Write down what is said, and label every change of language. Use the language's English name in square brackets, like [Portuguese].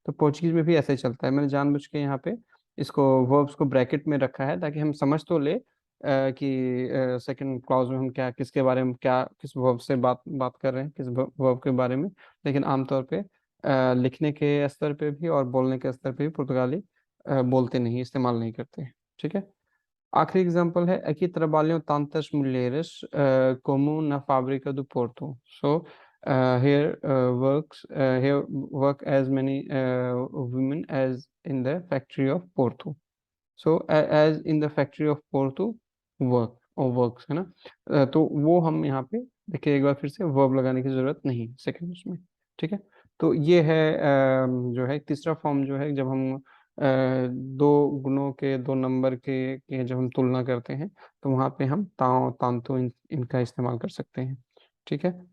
[Hindi] तो पोर्चुगीज में भी ऐसे ही चलता है। मैंने जानबूझ के यहाँ पे इसको वर्ब्स को ब्रैकेट में रखा है ताकि हम समझ तो ले कि सेकंड क्लॉज में हम क्या, किसके बारे में, क्या किस वर्ब से बात बात कर रहे हैं, किस वर्ब के बारे में। लेकिन आमतौर पे लिखने के स्तर पे भी और बोलने के स्तर पे भी पुर्तगाली बोलते नहीं, इस्तेमाल नहीं करते। ठीक है। आखिरी एग्जांपल है, [Portuguese] aqui trabalham tantas mulheres como na fábrica do Porto। [English] So here work as many women as in the factory of Porto। So as in the factory of Porto work or works, [Hindi] है ना। तो वो हम यहाँ पे देखिए, एक बार फिर से वर्ब लगाने की जरूरत नहीं सेकंड उसमें। ठीक है। तो ये है जो है तीसरा फॉर्म, जो है जब हम दो गुणों के, दो नंबर के जब हम तुलना करते हैं तो वहाँ पे हम ताओ तांतु इनका इस्तेमाल कर सकते हैं। ठीक है।